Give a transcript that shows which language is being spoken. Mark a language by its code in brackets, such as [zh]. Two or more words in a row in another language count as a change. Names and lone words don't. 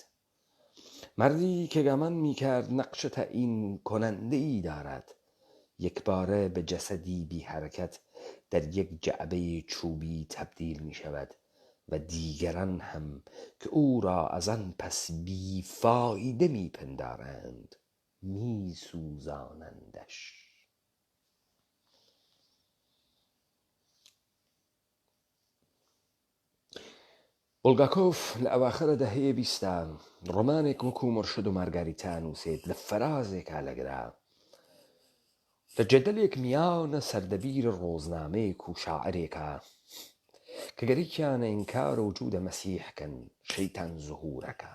[fa] مردی که گمان می کرد نقش تعیین کننده ای دارد یک باره به جسدی بی حرکت در یک جعبه چوبی تبدیل می شود و دیگران هم که او را از آن پس بی فایده می پندارند می سوزانندش. [ckb] بولگاکوف لأواخر دهه 20 ڕۆمانێک وەکو مرشد و مارگاریتا نووسێت لە فەرازێکا لەگرا لە جەدەلێک میانە سەردەبیر ڕۆزنامەیەک و شاعرێکە کە گەرەیکیانە ئینکار وجودە مەسیحکەن شەیتان زهورەکە.